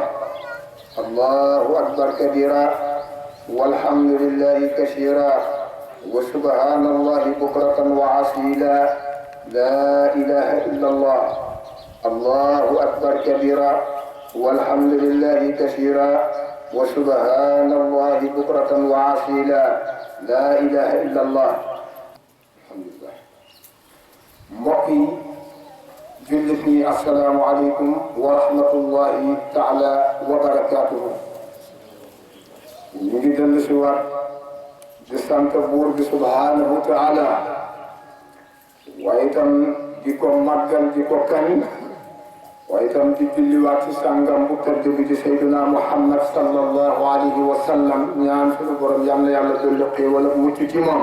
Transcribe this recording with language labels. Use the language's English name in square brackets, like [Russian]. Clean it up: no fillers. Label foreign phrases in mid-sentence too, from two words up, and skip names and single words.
[Arabic] الله أكبر كبيرا والحمد لله كثيرا وسبحان الله بكرة وعصيلا. لا إله إلا الله. الله أكبر كبيرا والحمد لله كثيرا وسبحان الله بكرة وعصيلا. لا إله إلا الله. الحمد لله. [Wolof] mbokki jullit ñi [Arabic] السلام عليكم ورحمة الله تعالى وبركاته. [Wolof] ñu ngi dellu si waat di sant buur bi [Arabic] سبحانه وتعالى [Wolof] waaye itam di ko màggal di ko kañ waaye itam di julliwaat ci sàngam bu tedd bi di sayduna muhammad [Arabic] صلى الله عليه وسلم [Wolof] ñaan suñu borom yal na yàlla dolli xéewal ak mucc ci moom.